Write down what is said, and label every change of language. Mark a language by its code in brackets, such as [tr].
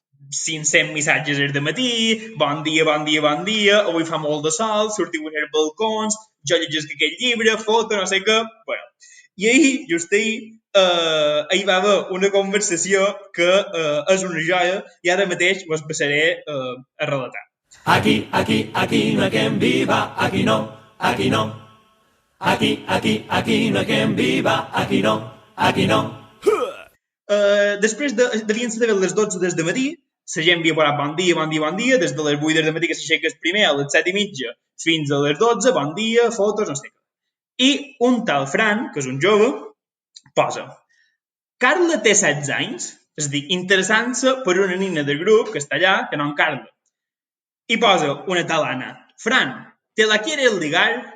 [ca] 500 missatges al matí, bon dia, bon dia, bon dia, avui fa molt de sol, sortiu als balcons, jo llegesc aquest llibre, foto, no sé què... Bueno, i ahir, just ahir va haver una conversació que és una joia i ara mateix us passaré a relatar. [es] Aquí no hay quien viva, aquí no, aquí no. Aquí no hay quien viva, aquí no, aquí no. [ca] Després devien ser les 12 des de matí, la gent havia parat bon dia, bon dia, bon dia, des de les 8 des de matí que s'aixeca el primer a les 7:30 fins a les 12, bon dia, fotos, no sé què. I un tal Fran, que és un jove, posa Carla té 16 anys, és a dir, interessant-se per una nina del grup que està allà, que no en Carla. I posa una tal Ana. [es] Fran, ¿te la quieres ligar?